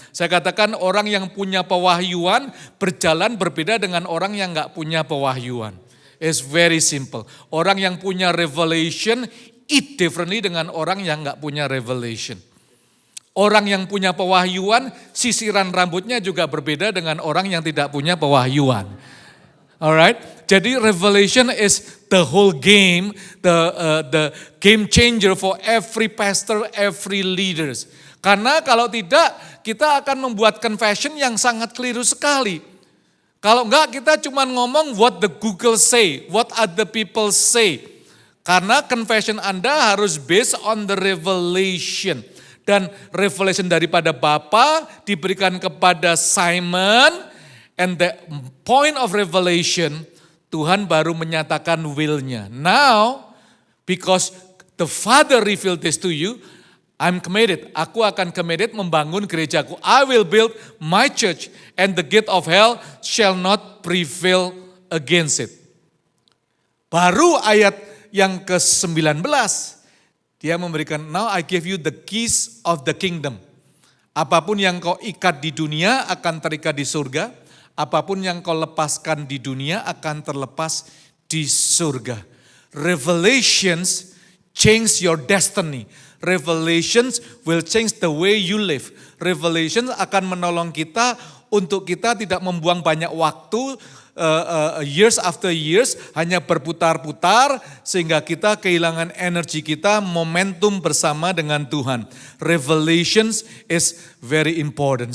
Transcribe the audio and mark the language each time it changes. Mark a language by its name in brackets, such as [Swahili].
[Indonesian] Saya katakan orang yang punya pewahyuan berjalan berbeda dengan orang yang enggak punya pewahyuan. [English] It's very simple. [Indonesian] Orang yang punya [English] revelation eat differently [Indonesian] dengan orang yang enggak punya revelation. Orang yang punya pewahyuan, sisiran rambutnya juga berbeda dengan orang yang tidak punya pewahyuan. [English] Alright, jadi revelation is the whole game, the game changer for every pastor, every leaders. [Indonesian] Karena kalau tidak, kita akan membuat confession yang sangat keliru sekali. Kalau enggak, kita cuma ngomong [English] what the Google say, what other people say. Karena confession [Indonesian] Anda harus [English] based on the revelation. [Indonesian] Dan revelation daripada Bapa diberikan kepada Simon, [English] and the point of revelation, [Indonesian] Tuhan baru menyatakan will-nya. [English] Now, because the Father revealed this to you, I'm committed. [Indonesian] Aku akan committed membangun gerejaku. [English] I will build my church, and the gate of hell shall not prevail against it. [Indonesian] Baru ayat yang ke-19, dia memberikan, [English] now I give you the keys of the kingdom. [Indonesian] Apapun yang kau ikat di dunia akan terikat di surga. Apapun yang kau lepaskan di dunia akan terlepas di surga. [English] Revelations change your destiny. Revelations will change the way you live. [Indonesian] Revelations akan menolong kita untuk kita tidak membuang banyak waktu, [English] years after years, [Indonesian] hanya berputar-putar sehingga kita kehilangan energi kita, momentum bersama dengan Tuhan. [English] Revelations is very important.